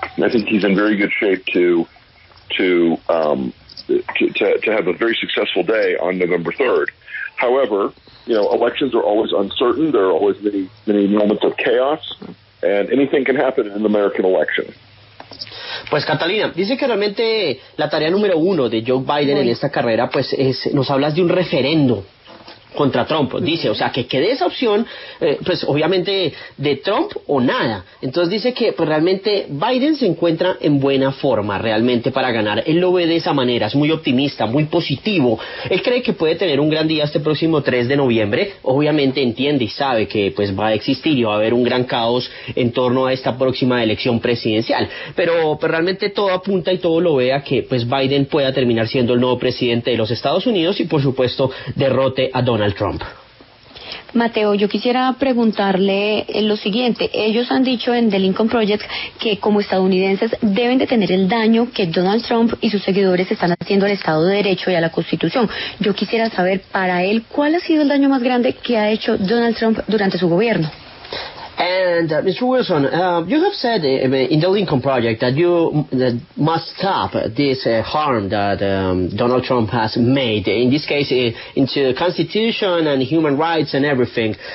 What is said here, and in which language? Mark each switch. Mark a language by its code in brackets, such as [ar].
[en] I think he's in very good shape to have a very successful day on November 3rd. However, elections are always uncertain. There are always many moments of chaos, and anything can happen in an American election. [es] Pues Catalina, dice que realmente la tarea número 1 de Joe Biden en esta carrera, pues nos hablas de un referendo contra Trump, dice, o sea, que quede esa opción, pues obviamente de Trump o nada. Entonces dice que pues realmente Biden se encuentra en buena forma realmente para ganar. Él lo ve de esa manera, es muy optimista, muy positivo. Él cree que puede tener un gran día este próximo 3 de noviembre. Obviamente entiende y sabe que pues va a existir y va a haber un gran caos en torno a esta próxima elección presidencial. Pero pues realmente todo apunta y todo lo ve a que pues Biden pueda terminar siendo el nuevo presidente de los Estados Unidos y por supuesto derrote a Donald Trump. Mateo, yo quisiera preguntarle lo siguiente. Ellos han dicho en The Lincoln Project que como estadounidenses deben detener el daño que Donald Trump y sus seguidores están haciendo al Estado de Derecho y a la Constitución. Yo quisiera saber, para él, ¿cuál ha sido el daño más grande que ha hecho Donald Trump durante su gobierno? [en] And Mr. Wilson, you have said in the Lincoln Project that you must stop this harm that Donald Trump has made, in this case, into the Constitution and human rights and everything.